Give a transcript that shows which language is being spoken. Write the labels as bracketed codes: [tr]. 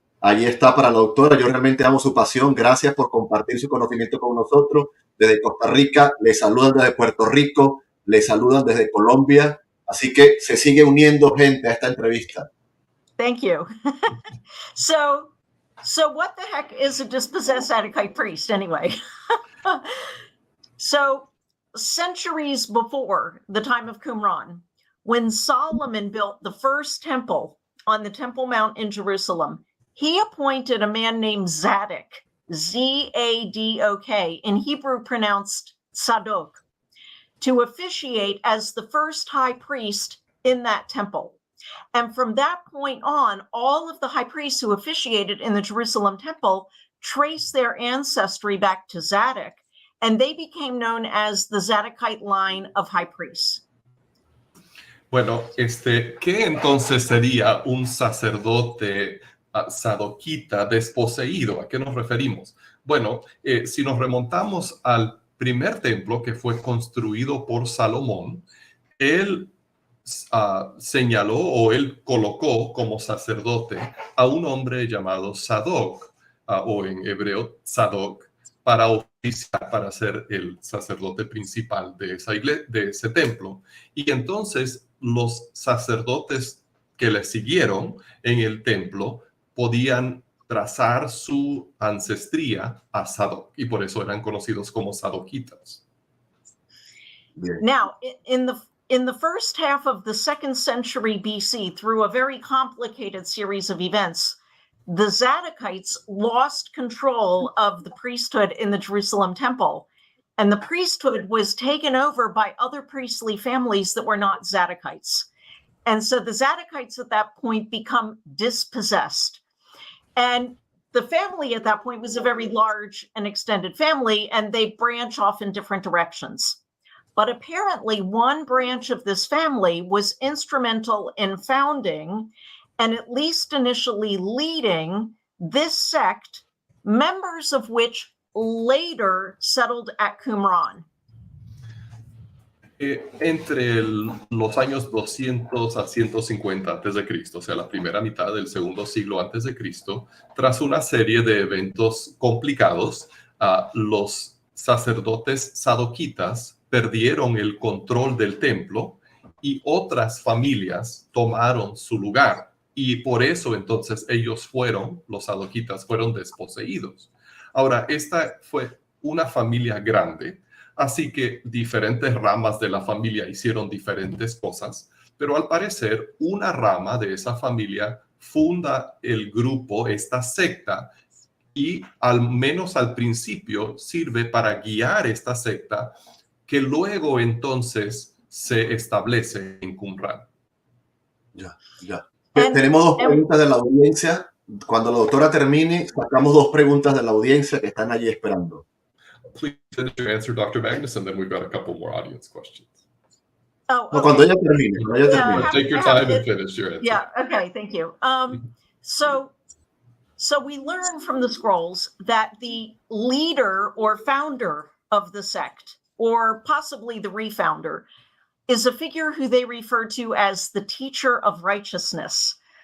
[es] Allí está para la doctora. Yo realmente amo su pasión. Gracias por compartir su conocimiento con nosotros. Desde Costa Rica, le saludan desde Puerto Rico, le saludan desde Colombia. Así que se sigue uniendo gente a esta entrevista. [en] Thank you. So what the heck is a dispossessed Zadokite priest anyway? So centuries before the time of Qumran, when Solomon built the first temple on the Temple Mount in Jerusalem, he appointed a man named Zadok, Z-A-D-O-K, in Hebrew pronounced Sadok, to officiate as the first high priest in that temple. And from that point on, all of the high priests who officiated in the Jerusalem temple traced their ancestry back to Zadok, and they became known as the Zadokite line of high priests. [es] Bueno, ¿qué entonces sería un sacerdote sadoquita desposeído? ¿A qué nos referimos? Bueno, si nos remontamos al primer templo que fue construido por Salomón, él señaló o él colocó como sacerdote a un hombre llamado Sadoc, o en hebreo Sadoc, para oficiar, para ser el sacerdote principal de esa iglesia, de ese templo. Y entonces los sacerdotes que le siguieron en el templo podían trazar su ancestría a Sadoc, y por eso eran conocidos como sadoquitas. [en] Now, in the first half of the 2nd century BC, through a very complicated series of events, the Zadokites lost control of the priesthood in the Jerusalem temple, and the priesthood was taken over by other priestly families that were not Zadokites. And so the Zadokites at that point become dispossessed. And the family at that point was a very large and extended family, and they branch off in different directions. But apparently one branch of this family was instrumental in founding and at least initially leading this sect, members of which later settled at Qumran. [es] Entre los años 200 a 150 antes de Cristo, o sea, la primera mitad del segundo siglo antes de Cristo, tras una serie de eventos complicados, los sacerdotes sadoquitas perdieron el control del templo y otras familias tomaron su lugar. Y por eso entonces los sadoquitas fueron desposeídos. Ahora, esta fue una familia grande, así que diferentes ramas de la familia hicieron diferentes cosas, pero al parecer una rama de esa familia funda el grupo, esta secta, y al menos al principio sirve para guiar esta secta que luego entonces se establece en Qumran. Ya. Tenemos dos preguntas de la audiencia. Cuando la doctora termine, sacamos dos preguntas de la audiencia que están allí esperando. [en] Please finish your answer, Dr. Magness, and then we've got a couple more audience questions. Oh, okay. [es] No, cuando ella termine. [en] Take your time and finish your answer. Yeah, okay, thank you. So we learn from the scrolls that the leader or founder of the sect, or possibly the refounder, is a figure who they refer to as the teacher of righteousness.